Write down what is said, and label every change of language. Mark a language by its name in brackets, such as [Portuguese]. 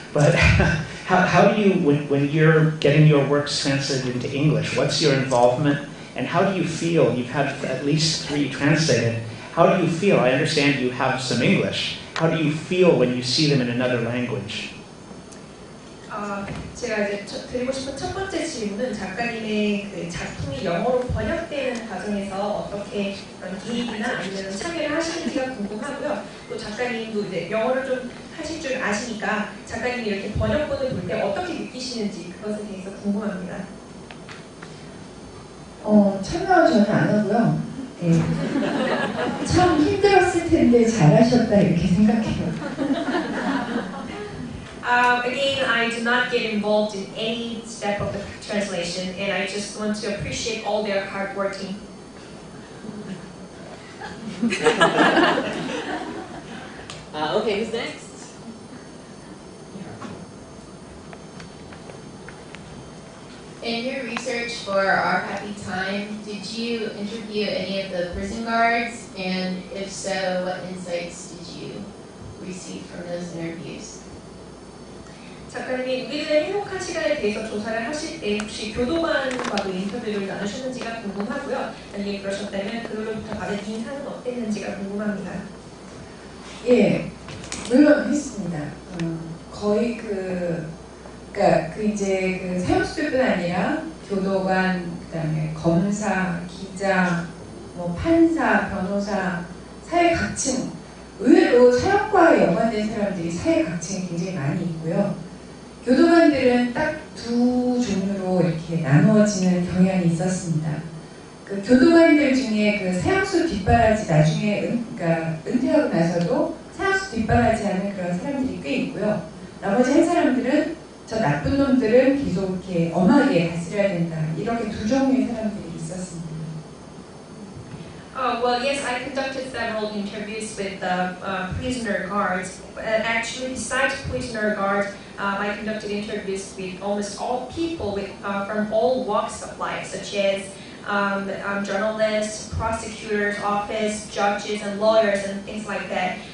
[English] But how do you, when you're getting your works translated into English, what's your involvement? And how do you feel? You've had at least 3 translated. How do you feel? I understand you have some English. How do you feel when you see them in another language? [Korean] 제가 이제 드리고 싶은 첫 번째 질문은 작가님의 그 작품이 영어로 번역되는 과정에서 어떻게 그런 개입이나 아니면 참여를 하시는지가 궁금하고요. 또 작가님도 이제 영어를 좀 하실 줄 아시니까 작가님이 이렇게 번역본을 볼 때 어떻게 느끼시는지 그것에 대해서 궁금합니다. 참여는 전혀 안 하고요. 예. 참 힘들었을 텐데 잘하셨다 이렇게 생각해요. [English] Again, I do not get involved in any step of the translation, and I just want to appreciate all their hard working. Okay, who's next? In your research for Our Happy Time, did you interview any of the prison guards? And if so, what insights did you receive from those interviews? [Korean] 작가님이 우리들의 행복한 시간에 대해서 조사를 하실 때 혹시 교도관과도 인터뷰를 나누셨는지가 궁금하고요. 만약에 그러셨다면 그들로부터 받은 인상은 어땠는지가 궁금합니다. 예, 물론 했습니다. 거의 그러니까 이제 그 사형수들뿐 아니라 교도관, 그다음에 검사, 기자, 뭐 판사, 변호사, 사회 각층, 의외로 사형과 연관된 사람들이 사회 각층이 굉장히 많이 있고요. 교도관들은 딱 2 종류로 이렇게 나누어지는 경향이 있었습니다. 그 교도관들 중에 그 사형수 뒷바라지 나중에 그러니까 은퇴하고 나서도 사형수 뒷바라지 하는 그런 사람들이 꽤 있고요. 나머지 한 사람들은 저 나쁜 놈들은 계속 이렇게 엄하게 다스려야 된다. 이렇게 2 종류의 사람들이 있었습니다. [English] Well, yes, I conducted several interviews with prisoner guards. Actually, besides prisoner guards, I conducted interviews with almost all people from all walks of life, such as journalists, prosecutors' office, judges, and lawyers, and things like that.